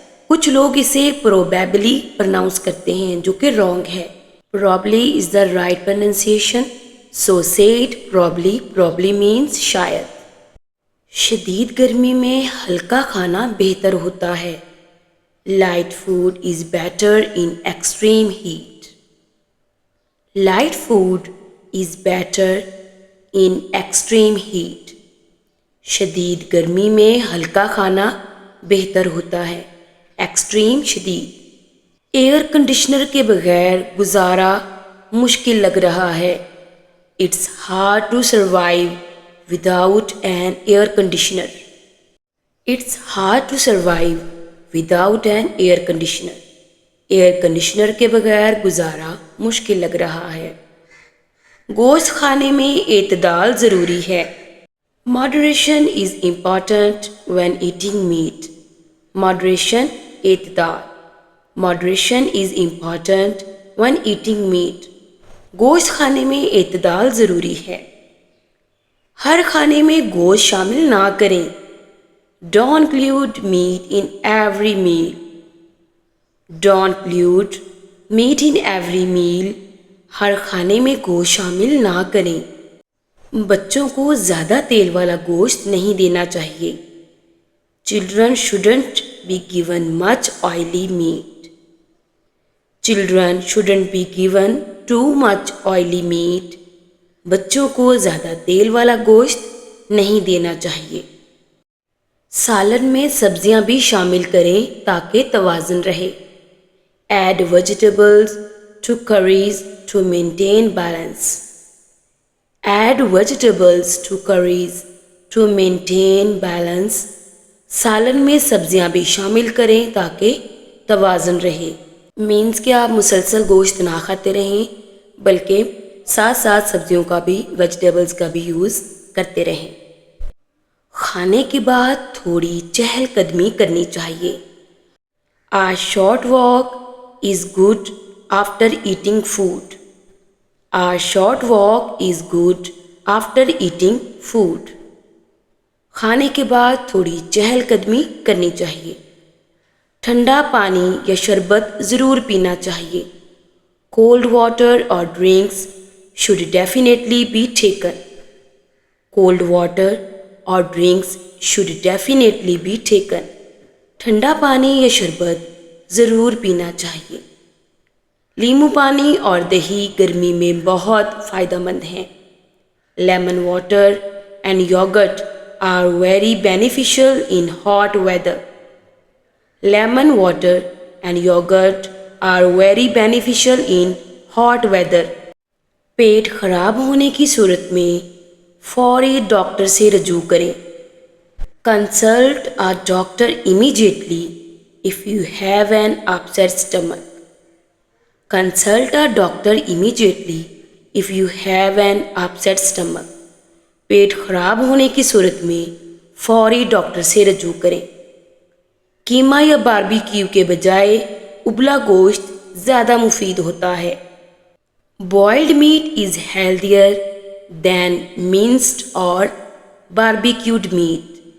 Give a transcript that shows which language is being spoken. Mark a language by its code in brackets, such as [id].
[ur] کچھ لوگ اسے probably پرناؤنس کرتے ہیں جو کہ رانگ ہے. [en] probably is the right pronunciation. So say it probably. probably means شاید. [ur] شدید گرمی میں ہلکا کھانا بہتر ہوتا ہے. [en] Light food is better in extreme heat. Light food is better in extreme heat. [ur] شدید گرمی میں ہلکا کھانا بہتر ہوتا ہے. ایکسٹریم شدید. ایئر کنڈیشنر کے بغیر گزارا مشکل لگ رہا ہے. [en] It's hard to survive without an air conditioner. It's hard to survive without an air conditioner. [ur] Air conditioner کے بغیر گزارا مشکل لگ رہا ہے. گوشت کھانے میں اعتدال ضروری ہے. [en] Moderation is important when eating meat. Moderation اعتدال. Moderation is important when eating meat. [ur] گوشت کھانے میں اعتدال ضروری ہے. ہر کھانے میں گوشت شامل نہ کریں. [en] Don't include meat in every meal. Don't include meat in every meal. [ur] ہر کھانے میں گوشت شامل نہ کریں. بچوں کو زیادہ تیل والا گوشت نہیں دینا چاہیے. [en] Children shouldn't be given much oily meat. Children shouldn't be given too much oily meat. [ur] بچوں کو زیادہ تیل والا گوشت نہیں دینا چاہیے. سالن میں سبزیاں بھی شامل کریں تاکہ توازن رہے. [en] Add vegetables to curries to maintain balance. Add vegetables to curries to maintain balance. [ur] سالن میں سبزیاں بھی شامل کریں تاکہ توازن رہے. مینس کہ آپ مسلسل گوشت نہ کھاتے رہیں بلکہ ساتھ ساتھ سبزیوں کا بھی ویجیٹیبلز کا بھی یوز کرتے رہیں. کھانے کے بعد تھوڑی چہل قدمی کرنی چاہیے. [en] A short walk is good after eating food. A short walk is good after eating food. [ur] کھانے کے بعد تھوڑی چہل قدمی کرنی چاہیے. ٹھنڈا پانی یا شربت ضرور پینا چاہیے. [en] Cold water or drinks should definitely be taken. Cold water or drinks should definitely be taken. [ur] ٹھنڈا پانی یا شربت ضرور پینا چاہیے. لیمو پانی اور دہی گرمی میں بہت فائدہ مند ہیں. [en] Lemon water and yogurt are very beneficial in hot weather. Lemon water and yogurt are very beneficial in hot weather. [ur] پیٹ خراب ہونے کی صورت میں فوری ڈاکٹر سے رجوع کریں. [en] Consult a doctor immediately if you have an upset stomach. Consult a doctor immediately if you have an upset stomach. [ur] پیٹ خراب ہونے کی صورت میں فوری ڈاکٹر سے رجوع کریں. کیما یا باربیکیو کے بجائے ابلا گوشت زیادہ مفید ہوتا ہے. [en] Boiled meat is healthier than minced اور barbecued meat.